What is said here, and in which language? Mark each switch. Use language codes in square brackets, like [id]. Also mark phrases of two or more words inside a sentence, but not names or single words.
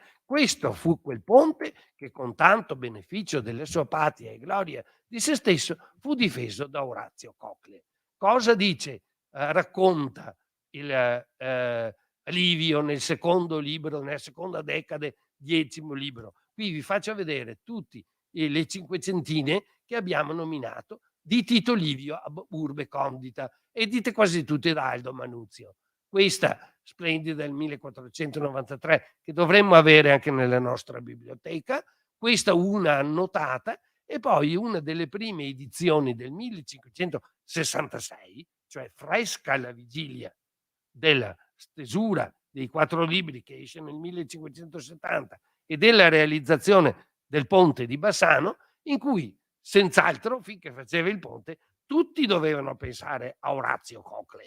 [it] Questo fu quel ponte che, con tanto beneficio della sua patria e gloria di se stesso, fu difeso da Orazio Cocle. Cosa dice, racconta il Livio nel secondo libro, nella seconda decade, 10° libro? Qui vi faccio vedere tutti le cinquecentine che abbiamo nominato di Tito Livio ab urbe condita, e dite quasi tutte da Aldo Manuzio. Questa splendida del 1493, che dovremmo avere anche nella nostra biblioteca, questa una annotata, e poi una delle prime edizioni del 1566, cioè fresca alla vigilia della stesura dei 4 libri che esce nel 1570 e della realizzazione del ponte di Bassano, in cui senz'altro, finché faceva il ponte, tutti dovevano pensare a Orazio Cocle.